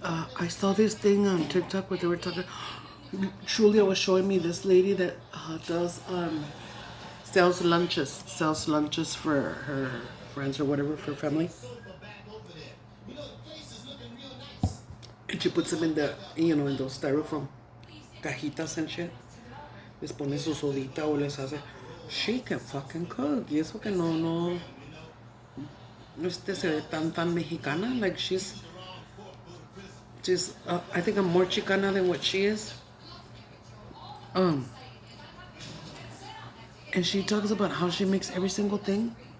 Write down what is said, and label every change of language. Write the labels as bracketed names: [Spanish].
[English] I saw this thing on TikTok where they were talking. Julia was showing me this lady that does sells lunches for her friends or whatever, for family. And she puts them in the, in those styrofoam cajitas and shit. [Spanish] Les pone su sodita o les hace. [English] She can fucking cook. [Spanish] Y eso que no se ve tan mexicana. [English] Like she's I think I'm more Chicana than what she is. And she talks about how she makes every single thing.